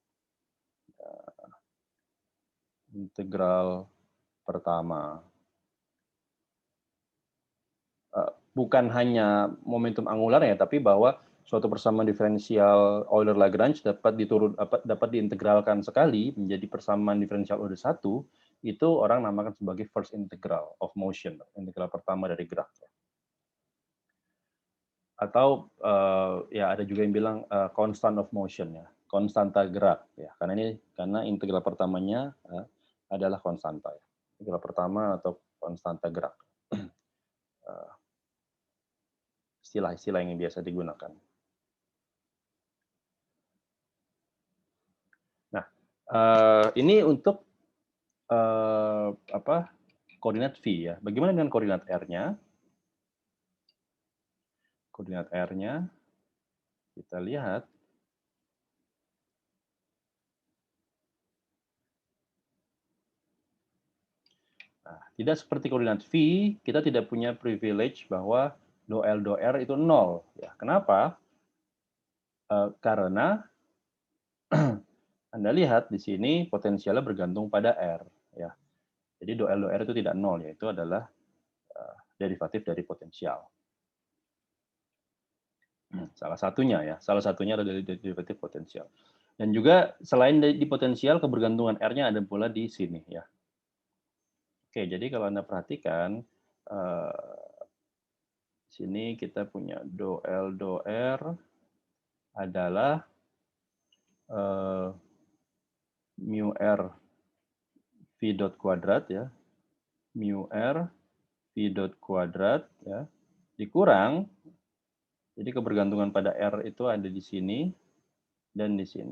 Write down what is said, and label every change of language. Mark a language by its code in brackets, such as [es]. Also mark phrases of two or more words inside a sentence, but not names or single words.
[id] Integral pertama. Bukan hanya momentum angularnya, tapi bahwa suatu persamaan diferensial Euler-Lagrange dapat diintegralkan sekali menjadi persamaan diferensial orde 1, itu orang namakan sebagai [en] first integral of motion, [id] integral pertama dari gerak. Atau ya ada juga yang bilang [en] constant of motion, [id] ya, konstanta gerak, ya. Karena integral pertamanya adalah konstanta, ya. Integral pertama atau konstanta gerak. Istilah-istilah yang biasa digunakan. Nah, ini untuk koordinat V, ya. Bagaimana dengan koordinat R-nya? Koordinat R-nya kita lihat. Nah, tidak seperti koordinat V, kita tidak punya privilege bahwa do L do R itu 0, ya. Kenapa? Karena Anda lihat di sini potensialnya bergantung pada R, ya. Jadi do L do R itu tidak 0, yaitu adalah derivatif dari potensial. Salah satunya, ya. Salah satunya adalah dari derivatif potensial. Dan juga selain di potensial, kebergantungan R-nya ada pula di sini, ya. Oke, jadi kalau Anda perhatikan, sini kita punya do L do R adalah mu R V dot kuadrat ya, mu R V dot kuadrat ya, dikurang, jadi kebergantungan pada R itu ada di sini dan di sini.